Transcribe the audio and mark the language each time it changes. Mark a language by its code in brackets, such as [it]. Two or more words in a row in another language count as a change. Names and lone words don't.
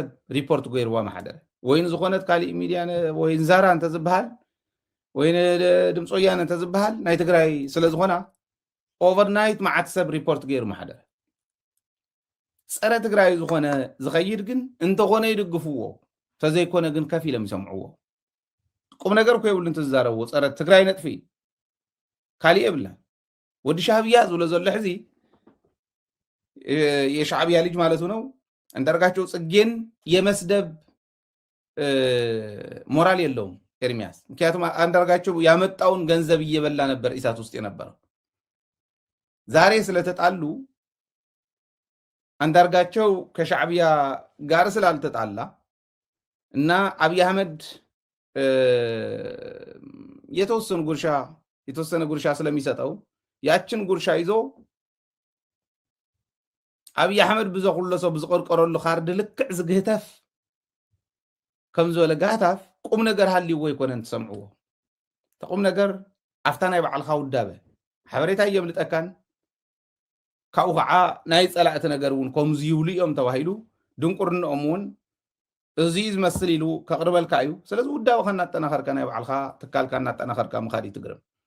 [ti] ሪፖርት ገይርዋ ማሕደረ ወይን ዝኾነት ካሊእ ሚድያ ወይን ዛራ እንተዝበሃል ወይን ድምፂ ወያነ እንተዝበሃል ናይ ትግራይ ስለዝኾና ኦቨርናይት መዓት ሰብ ሪፖርት ገይሩ ማሕደረ። ፀረ ትግራይ ዝኾነ ዝኸይድ ግን እንተኾነ ይድግፍዎ ተዘይኮነ ግን ከፍ ኢሎም ይሰምዕዎ። ቁም ነገር እኮ የብሉ እንትዛረብዎ ፀረ ትግራይ ነጥፊ ካሊእ የብላ ወዲ ሻዕብያ ዝብሎ ዘሎ ሕዚ [am] የሻዕብያ ልጅ ማለቱ ነው። አንዳርጋቸው ጽጌን የመስደብ ሞራል የለውም ኤርሚያስ። ምክንያቱም አንዳርጋቸው ያመጣውን ገንዘብ እየበላ ነበር ኢሳት ውስጥ የነበረው። ዛሬ ስለተጣሉ አንዳርጋቸው ከሻዕብያ ጋር ስላልተጣላ እና አብይ አህመድ የተወሰነ ጉርሻ ስለሚሰጠው ያችን ጉርሻ ይዞ አብይ አህመድ [ti] ብዘኹሎ ሰብ ብዝቆርቆረሉ ካርድ ልክዕ ዝግህተፍ ከም ዝበለ ጋህታፍ ቁም ነገር ሃልይዎ ይኮነን ትሰምዕዎ። ተቁም ነገር ኣፍታ ናይ ባዕልካ ውዳበ ሓበሬታ የምልጠካን ካብኡ ከዓ ናይ ፀላእቲ ነገር እውን ከምዚ ይብሉ እዮም ተባሂሉ ድንቁርንኦም እውን እዚ ዝመስል ኢሉ ከቅርበልካ እዩ። ስለዚ ውዳበ ከናጠናኸርካ ናይ ባዕልካ ትካልካ እናጠናኸርካ ምኻድ ይትግርም።